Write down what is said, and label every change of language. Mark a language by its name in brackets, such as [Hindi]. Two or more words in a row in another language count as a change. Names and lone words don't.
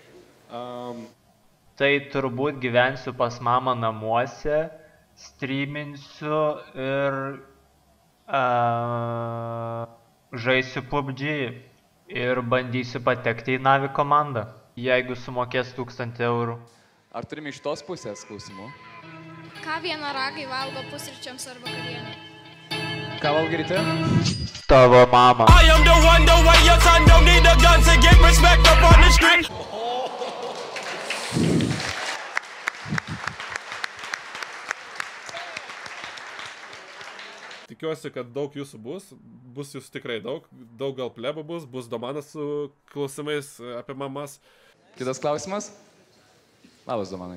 [Lithuanian] Tai turbūt gyvensiu pas mamą namuose, streaminsiu ir žaisiu PUBG ir bandysiu patekti į Navi komandą, jeigu sumokės 1000 eurų. Ar turime iš tos pusės klausimų? Ką vienaragai valgo pusryčiams ar vakarienei? Ką valgai ryte? Tavo mama. [English] I am the one, the way your son don't need a gun to get respect up on the street. [Lithuanian] Tikiuosi, kad daug jūsų bus jūsų tikrai daug gal plebų bus Domanas su klausimais apie mamas. Kitas klausimas? Labas, Domanai.